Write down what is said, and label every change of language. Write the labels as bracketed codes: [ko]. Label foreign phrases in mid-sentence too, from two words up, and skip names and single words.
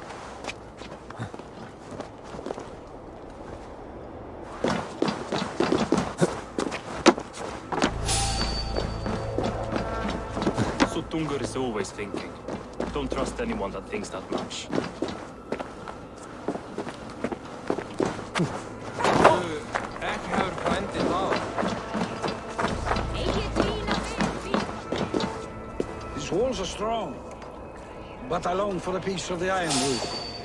[en] Suttungr is always thinking. Don't trust anyone that thinks that much. [is] Ekki hefur frændi það. [en] walls are strong, but I long for a piece of the iron roof.